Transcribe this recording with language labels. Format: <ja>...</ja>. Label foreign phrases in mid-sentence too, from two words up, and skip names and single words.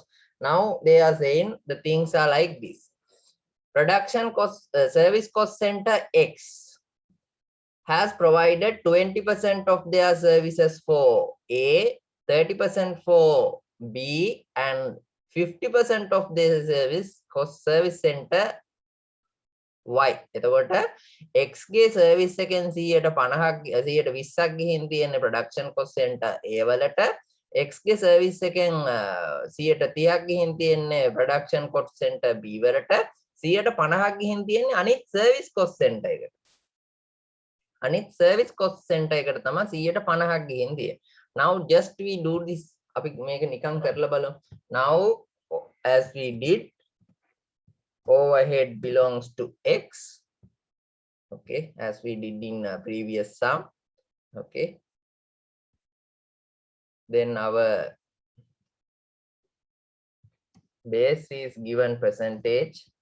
<en>Now they are saying the things are like this. Production cost, service cost center X has provided 20% of their services for A, 30% for B, and 50% of their service center Y.</en> <si>එතකොට X ගේ සර්විස් එකෙන් 150ක් 120ක් ගිහින් තියෙන</si> <en>production cost center A</en> <si>වලට X ගේ සර්විස් එකෙන් 130ක් ගිහින් තියෙන්නේ</si> <en>production cost center B</en> <si>වලට 150ක් ගිහින් තියෙන්නේ අනිත්</si> <en>service cost center</en> <si>එකට. අනිත්</si> <en>service cost center</en> <si>එකට තමයි 150ක් ගිහින් තියෙන්නේ.</si> <en>Now just we do this.</en> <si>අපි මේක නිකන් කරලා බලමු.</si> <en>Now as we did, overhead belongs to X, okay, as we did in previous sum, okay. Then our base is given percentage.</en>